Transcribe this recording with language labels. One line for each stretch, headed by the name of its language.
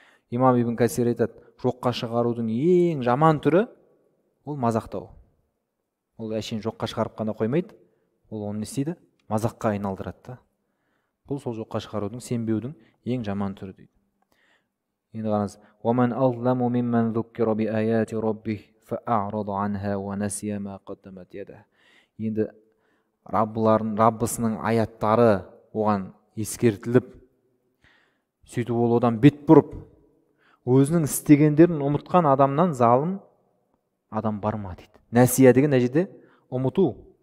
Kazakh: Имам Ибн Касир айтады, жоққа шығарудың ең жаман түрі ол мазақтау. Ол әшейін жоққа шығарып қана қоймайды, ол оны не істейді? Мазаққа айналдырады. Бұл сол жоққа шығарудың, сенбеудің ең жаман түрі дейді.
Arabic: Енді қараңыз, وَمَنْ أَظْلَمُ مِمَّنْ ذُكِّرَ بِآيَاتِ رَبِّهِ فَأَعْرَضَ عَنْهَا وَنَسِيَ مَا قَدَّمَتْ يَدَهُ.
Kazakh: Енді Раббысының аяттары оған ескертіліп, сөйтіп ол одан бет бұрып, өзінің істегендерін ұмытқан адамнан залым адам бар ма дейді. Нәсия деген әжеде ұмыту.